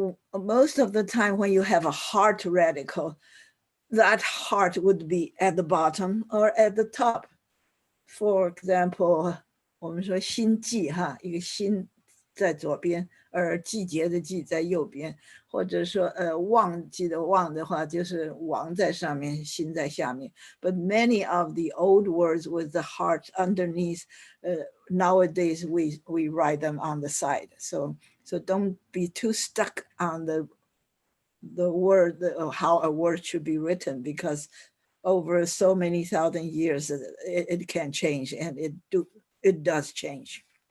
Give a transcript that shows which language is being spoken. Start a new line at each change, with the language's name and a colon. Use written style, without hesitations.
English: Most of the time when you have a heart radical, that heart would be at the bottom or at the top. For example,
Chinese: 我们说心悸哈，一个心在左边，而季节的季在右边，或者说忘记的忘的话，就是王在上面，心在下面。
English: But many of the old words with the heart underneath, nowadays we write them on the side. So don't be too stuck on the word, how a word should be written, because over so many thousand years it can change, and it does change.